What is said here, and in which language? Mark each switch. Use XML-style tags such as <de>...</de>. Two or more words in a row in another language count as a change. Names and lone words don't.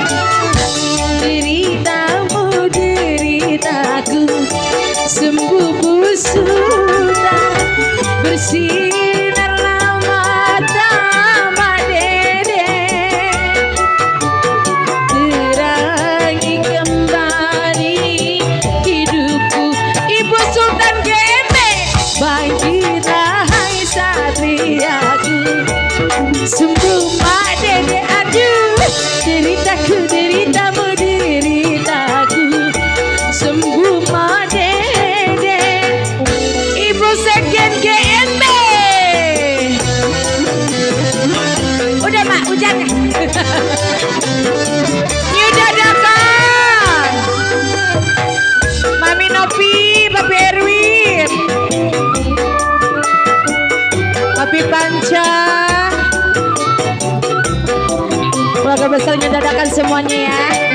<id>deritamu deritaku, sembuh Bu Sultan, bersinarlah mata Mak Dede, terangi kembali hidupku. Ibu Sultan GMB. Bangkitlah hai satriaku, sembuh Mak Dede, aduh deritaku deritamu deritaku, sembuh Mak Dede. Ibu Sekjen GMB. Udah Mak, hujan. New dadakan. Mami Nopi, Papi Erwin, Papi Panca, keluarga besarnya dadakan semuanya ya.</id>